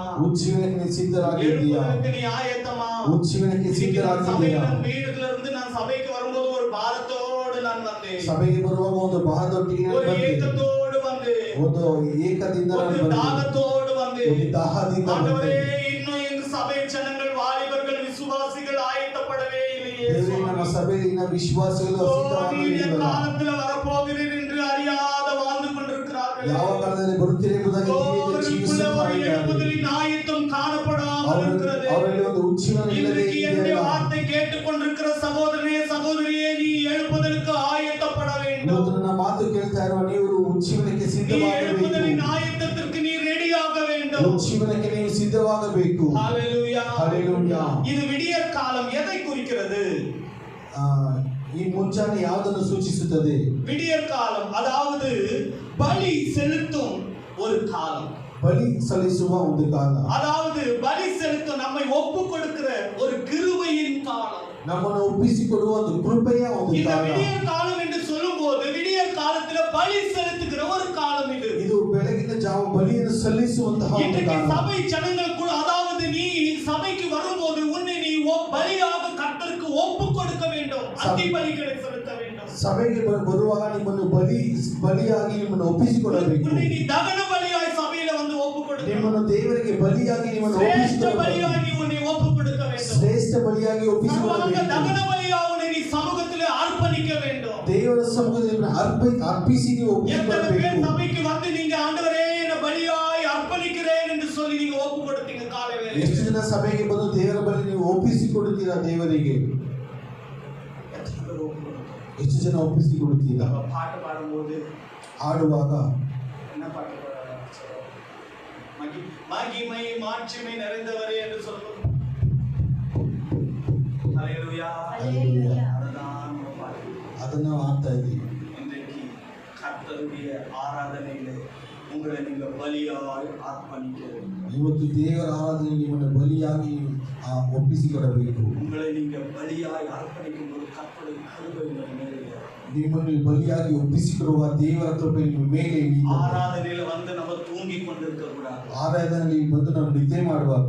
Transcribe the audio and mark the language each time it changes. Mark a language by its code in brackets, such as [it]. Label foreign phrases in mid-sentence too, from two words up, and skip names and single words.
[kn] ಉಜ್ಜೀವನಕ್ಕೆ ನೀ ಸಿದ್ಧರಾಗಿದ್ದೀಯಾ? [ta] எழுப்பதற்கு நீ ஆயத்தமா? [kn] ಉಜ್ಜೀವನಕ್ಕೆ [ta] இன்னைக்கு [kn] ಸಿದ್ಧರಾಗಿದ್ದೀಯಾ? [ta] சபையில வீடுல இருந்து நான் சபைக்கு வரும்போது ஒரு பாரத்தோடு நான் வந்தேன். [kn] ಸಭೆಗೆ ಬರುವಾಗ ಒಂದು ಬಹದೊಟ್ಟಿಗೆ [ta] ஒரு [kn] ಬಂದೆ, [ta] ஏக்கத்தோடு வந்தேன். [kn] ಒಂದು ಏಕದಿಂದ [ta] ஒரு [kn] ಬಂದೆ, [ta] தாகத்தோடு வந்தேன். [kn] ಒಂದು ದಾಹದಿಂದ [ta] ஆண்டவரே, [kn] ಬಂದೆ. [ta] இன்னும் எங்க சபை ஜனங்கள், வாலிபர்கள், விசுவாசிகள் ஆயத்தப்படவே இல்லையே. [kn] ದೇವರೇ, ನಮ್ಮ சபையின ವಿಶ್ವಾಸಿಗಳು ஓ, ಸಿದ್ಧವಾಗಿಲ್ಲ. [ta] நீர் என் காலத்துல வரப்போகிறீர் என்று அறியாத வாழ்ந்து கொண்டிருக்கிறார்கள். [kn] ಯಾವ ಕಾಲದಲ್ಲಿ ಬರುತ್ತೀರಿ ಎಂಬುದಾಗಿ ತಿಳಿಯದೆ ಜೀವಿಸುತ್ತಾ ಇದ್ದಾರೆ. [ta] எழுப்புதலின் ஆயத்தம் காணப்படாமல் இருக்கிறது. [kn] ಅವರಲ್ಲಿ ಒಂದು ಉಜ್ಜೀವನ ಇಲ್ಲದೆ [ta] இன்றைக்கு என்னுடைய [kn] ಇದೆಯಲ್ಲ. [ta] வார்த்தை கேட்டுக்கொண்டிருக்கிற சகோதரனே, சகோதரியே, நீ எழுப்புதலுக்கு ஆயத்தப்பட வேண்டும். [kn] ಇವತ್ತು ನನ್ನ ಮಾತು ಕೇಳ್ತಾ ಇರುವ ನೀವು ಉಜ್ಜೀವನಕ್ಕೆ [ta] நீ [kn] ಸಿದ್ಧವಾಗಬೇಕು. [ta] எழுப்புதலின் ஆயத்தத்திற்கு நீ ரெடியாக வேண்டும். [kn] ಉಜ್ಜೀವನಕ್ಕೆ ನೀವು ಸಿದ್ಧವಾಗಬೇಕು. [ta] ஹalleluya. [kn] ಹಲ್ಲೆಲೂಯಾ. [ta] இது விடியற் காலம் எதை குறிக்கிறது? [kn] ಈ ಮುಂಜಾನೆ ಯಾವುದನ್ನು ಸೂಚಿಸುತ್ತದೆ? [ta] விடியற் காலம் அதாவது பலி செலுத்தும் ஒரு காலம். [kn] ಬಲಿ ಸಲ್ಲಿಸುವ ಒಂದು ಕಾಲ. [ta] அதாவது பலி செலுத்தும், நம்மை ஒப்பு கொடுக்கிற ஒரு கிருபையின் காலம். [kn] ನಮ್ಮನ್ನು ಒಪ್ಪಿಸಿಕೊಡುವ ಒಂದು ಕೃಪೆಯ ಒಂದು [ta] இந்த [kn] ಕಾಲ. [ta] விடியற் காலம் என்று சொல்லும்போது விடியற் காலத்துல பலி செலுத்துகிற ஒரு காலம் இது. [kn] ಇದು ಬೆಳಗಿನ ಜಾವ ಬಲಿಯನ್ನು ಸಲ್ಲಿಸುವಂತಹ ಒಂದು [ta] இன்றைக்கு [kn] ಕಾಲ. [ta] சபை ஜனங்கள் கூட, அதாவது நீ சபைக்கு வரும்போது உன்னை நீ பலியாக கர்த்தருக்கு ஒப்பு கொடுக்க வேண்டும். அத்தி பலிகளை செலுத்த வேண்டும். [kn] ಸಭೆಗೆ ಬರುವಾಗ ನಿಮ್ಮನ್ನು ಬಲಿಯಾಗಿ ನಿಮ್ಮನ್ನು ಒಪ್ಪಿಸಿಕೊಡಬೇಕು. [ta] உன்னை நீ தகன பலியாய் சபையில வந்து ஒப்பு கொடுக்க, [kn] ನಿಮ್ಮನ್ನು ದೇವರಿಗೆ ಬಲಿಯಾಗಿ ನಿಮ್ಮನ್ನು [ta] சிரேஷ்ட [kn] ಒಪ್ಪಿಸಿಕೊಡಬೇಕು. [ta] பலியாகி உன்னை ஒப்பு கொடுக்க வேண்டும். [kn] ಶ್ರೇಷ್ಠ ಬಲಿಯಾಗಿ [ta] சர்வாங்க [kn] ಒಪ್ಪಿಸಿಕೊಡಬೇಕು. [ta] தகன பலியா உன்னை நீ சமூகத்திலே அர்ப்பணிக்க வேண்டும். [kn] ದೇವರ ಸಮ್ಮುಖದಲ್ಲಿ ಅರ್ಪಿಸಿ ನೀವು [ta] எத்தனை பேர் [kn] ಒಪ್ಪಿಸಿಕೊಡಬೇಕು. [ta] சபைக்கு வந்து நீங்க ஆண்டவரே என்ன பலியாய் அர்ப்பணிக்கிறேன் என்று சொல்லி நீங்க ஒப்பு கொடுத்தீங்க காலை வேளையில்? [kn] ಎಷ್ಟು ಜನ ಸಭೆಗೆ ಬಂದು ದೇವರ ಬಳಿ ನೀವು ಒಪ್ಪಿಸಿಕೊಡುತ್ತೀರಾ ದೇವರಿಗೆ? ಎಷ್ಟು ಜನ ಒಪ್ಪಿಸಿಕೊಡುತ್ತೀರಾ? [ta] நம்ம பாட்டு பாடும்போது [kn] ಹಾಡುವಾಗ [ta] என்ன பாட்டு பாடுறாங்க? மகிமை மாட்சிமை நிறைந்தவரே என்று சொல்லுவோம். ஹalleluya. [kn] ಹಲ್ಲೆಲೂಯಾ. [ta] அதுதான் நம்ம பாட்டு. [kn] ಅದನ್ನು ಹಾಡ್ತಾ ಇದ್ದೀವಿ. [ta] இன்றைக்கு கர்த்தருடைய ஆராதனையிலே உங்களை நீங்க பலியாய் அர்ப்பணிக்க வேண்டும். [kn] ಇವತ್ತು ದೇವರ ಆರಾಧನೆ ನಿಮ್ಮನ್ನು ಬಲಿಯಾಗಿ ಒಪ್ಪಿಸಿಕೊಡಬೇಕು. [ta] உங்களை நீங்க பலியாய் அர்ப்பணிக்கும் போது கர்த்தருடைய கிருபை உங்கள் மேலே இருக்கும். [kn] ನಿಮ್ಮನ್ನು ಬಲಿಯಾಗಿ ಒಪ್ಪಿಸಿಕೊಡುವ ದೇವರ ಕೃಪೆ ನಿಮ್ಮ ಮೇಲೆ ಇಳಿಯುತ್ತದೆ. [ta] ஆராதனையில வந்து நம்ம தூங்கி கொண்டிருக்க கூடாது. [kn] ಆರಾಧನೆಯಲ್ಲಿ ಬಂದು ನಾವು ನಿದ್ದೆ ಮಾಡಬಾರದು.